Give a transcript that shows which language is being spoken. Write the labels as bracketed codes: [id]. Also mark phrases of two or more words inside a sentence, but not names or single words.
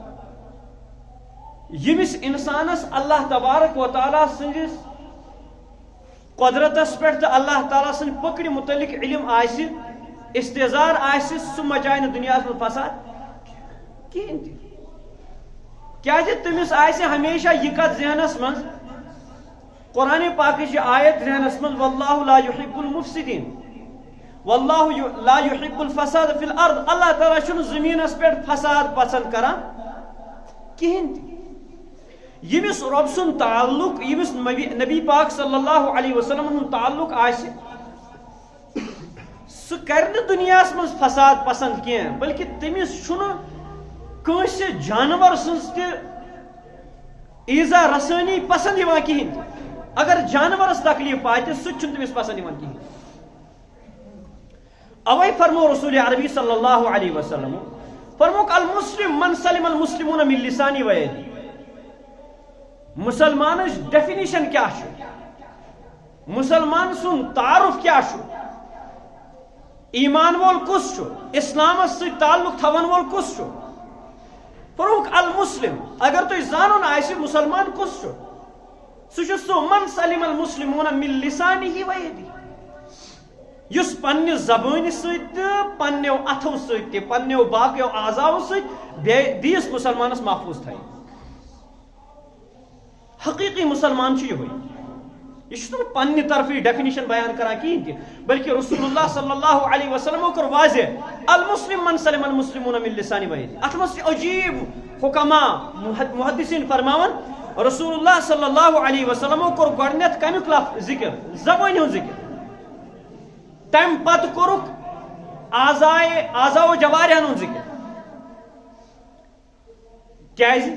[ks] ییٚمِس انسانس اللہ تبارک و تعالیٰ سٕنٛدِس قدرتس پٮ۪ٹھ تہٕ اللہ تعالیٰ سٕنٛدِ پٔکرِ متعلق علم آسہِ، استحضار آسہِ، سُہ مچایہِ نہٕ دُنیاہس منٛز فساد کِہیٖنۍ تہِ. کیٛازِ تٔمِس آسہِ ہمیشہ یہِ کتھ ذہنس منٛز، قرآنِ پاکٕچ یہِ آیت ذہنس منٛز [ar] واللہ لا یحب المفسدین، واللہ لا یحب الفساد فی الارض، [ks] اللہ تعالیٰ چھُنہٕ زٔمیٖنس پٮ۪ٹھ فساد پسند کران کِہیٖنۍ تہِ. ییٚمِس رۄب سُنٛد تعلق، ییٚمِس نبی پاک [ar] صلی اللہ علیہ وسلم [ks] ہُنٛد تعلق آسہِ، سُہ کرِ نہٕ دُنیاہس منٛز فساد پسند کینٛہہ بلکہ تٔمِس چھُنہٕ کٲنٛسہِ جانور سٕنٛز تہِ ایٖزا رسٲنی پسند یِوان کِہیٖنۍ تہِ. اگر جانورس تکلیف واتہِ سُہ تہِ چھُنہٕ تٔمِس پسند یِوان کِہیٖنۍ. اوے فرمو رسول عربی [ar] صلی اللہ علیہ وسلم [ks] فرموک [ar] المسلم من سلم المسلمون من لسانی و یدی. [ks] مسلمانٕچ ڈیفینیشن کیا چھُ؟ مسلمان سُنٛد تعارف کیا چھُ؟ ایمان وول کُس چھُ؟ اسلامس سۭتۍ تعلق تھاون وول کُس چھُ؟ فرموک المسلم، اگر تُہۍ زانُن آسہِ مسلمان کُس چھُ، سُہ چھُ سُہ [ar] من سلم المسلمون من لسانہ و یدی، [ks] یُس پننہِ زبٲنہِ سۭتۍ تہٕ پننیو اتھو سۭتۍ تہِ پننیو باقیو اعضاو سۭتۍ بیٚیِس مسلمانس محفوظ تھایہِ. حقیقی مسلمان چھُ یِہوے. یہ چھُنہٕ پننہِ طرفٕے ڈیفینیشن بیان کران کِہیٖنۍ تہِ بلکہ رسول اللہ [ar] صلی اللہ علیہ [ks] وسلمو کوٚر واضح [ar] المسلم من سلم المسلمون من لسانہ و یدی. [ks] اتھ منٛز چھِ عجیب حکما محدثین فرماوان رسول اللہ [ar] صلی اللہ علیہ [ks] وسلمو کوٚر گۄڈنیتھ کمیُک لفظ ذکر، زبٲنۍ ہُنٛد ذکر، تمہِ پتہٕ کوٚرُکھ اعضاء جوارحن ہُنٛد ذکر. کیٛازِ؟